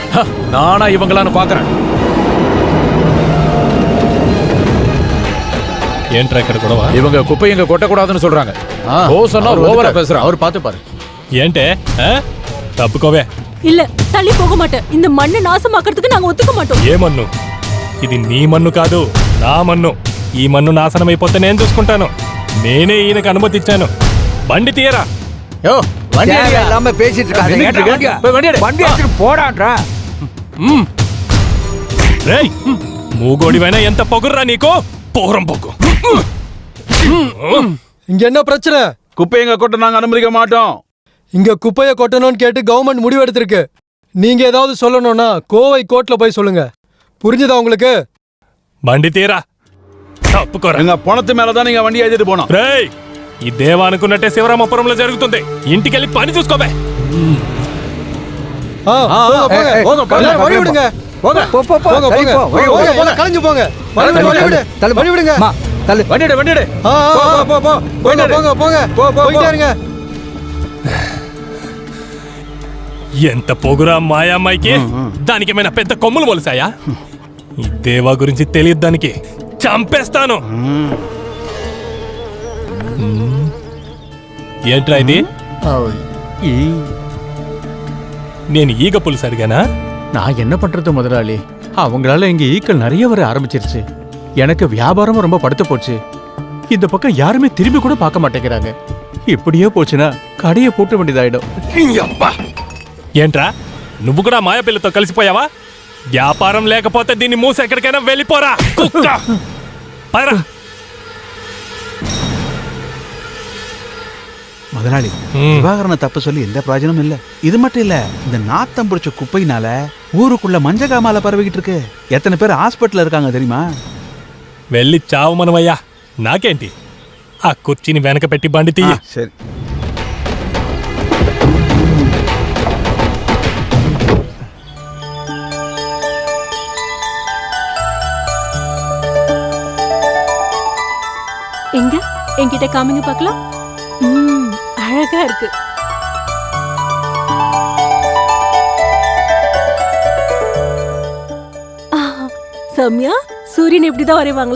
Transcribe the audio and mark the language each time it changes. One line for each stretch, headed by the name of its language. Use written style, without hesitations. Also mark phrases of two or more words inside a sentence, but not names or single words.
Tamil: நானா இவங்களான்னு பாக்குறேன். ஏன் ட்ராக்கர் கூடவா? இவங்க குப்பை இங்க கொட்டக்கூடாதுன்னு சொல்றாங்க. ஓசனா ஓவரா பேசுறான். அவர் பாத்து பாரு. ஏன்டே தப்புக்கோவே. இல்ல தள்ளி போக மாட்டேன். இந்த மண்ணை நாசமாக்கிறதுக்கு நாங்க ஒத்துக்க மாட்டோம்.
Telugu: ఏ మన్ను ఇది నీ మన్ను కాదు, నా మన్ను. ఈ మన్ను నాశనమైపోతే నేను చూసుకుంటాను. నేనే ఈయనకు అనుమతి ఇచ్చాను. బండి తీయరా.
Tamil: யோ வண்டி இல்லாம பேசிட்டு இருக்காங்க. வண்டி எடுத்து போடான்றா.
Telugu: రేయ్ మూగోడివైనా ఎంత పొగుర్రా నీకు? పోరం పొగు.
Tamil: இங்க என்ன பிரச்சனை? குப்பை எங்க கொட்ட நாங்க அனுமதிக்க மாட்டோம். இங்க குப்பையை கொட்டணும்னு கேட்டு கவர்மெண்ட் முடிவு எடுத்திருக்கு. நீங்க ஏதாவது சொல்லணும்னா கோவை கோர்ட்ல போய் சொல்லுங்க. புரிஞ்சுதா உங்களுக்கு?
Telugu: బండి తీయరా. తప్పుకోరా.
Tamil: எங்க பணத்து மேலதான் நீங்க வண்டி ஏத்திட்டு போனோம்.
Telugu: రేయ్ ఈ దేవా అనుకున్నట్టే శివరామపురంలో జరుగుతుంది. ఇంటికెళ్ళి పని చూసుకోవే.
Tamil: வழி விடுங்க. கலைஞ்சு போங்க. வழி விடுங்க. வண்டிடு. போங்க.
Telugu: ఎంత పొగురా మాయామ్మాయికి. దానికేమైనా పెద్ద కొమ్ములు మొలిసాయా? ఈ దేవా గురించి తెలియదు దానికి. చంపేస్తాను. ఏంట్రా ఇది? నేను ఈగ పులుసు అడిగానా?
Tamil: நான் என்ன பண்றது முதலாளி, அவங்களால இங்க ஈக்கள் நிறைய வர ஆரம்பிச்சிருச்சு. எனக்கு வியாபாரமும் ரொம்ப படுத்து போச்சு. இந்த பக்கம் யாருமே திரும்பி கூட பார்க்க மாட்டேங்கிறாங்க. இப்படியே போச்சுன்னா கடையை போட்ட வேண்டியதாயிடும்.
Telugu: ఏంట్రా నువ్వు కూడా మాయాపిల్లతో కలిసిపోయావా? వ్యాపారం లేకపోతే దీన్ని మూసి ఎక్కడికైనా వెళ్ళిపోరా కుక్క. పదరా.
Tamil: முதலாளி, விவாகரண தப்பு சொல்லி எந்த பிரயோஜனமும் இல்ல. இது மட்டும் இல்ல, இந்த நாத்தம் பிடிச்ச குப்பையினால ஊருக்குள்ள மஞ்ச காமால பரவிக்கிட்டு இருக்கு. எத்தனை பேர் ஹாஸ்பிட்டல்ல இருக்காங்க தெரியுமா?
Telugu: వెళ్ళి చావు మనమయ్యా, నాకేంటి? ఆ కుర్చీని వెనక పెట్టి బండి తీయ. సరే.
Tamil: எங்க என்கிட்ட காமிங்க பார்க்கலாம். அழகா இருக்கு. சௌமியா, சூரியன் எப்படிதான் வரைவாங்களா?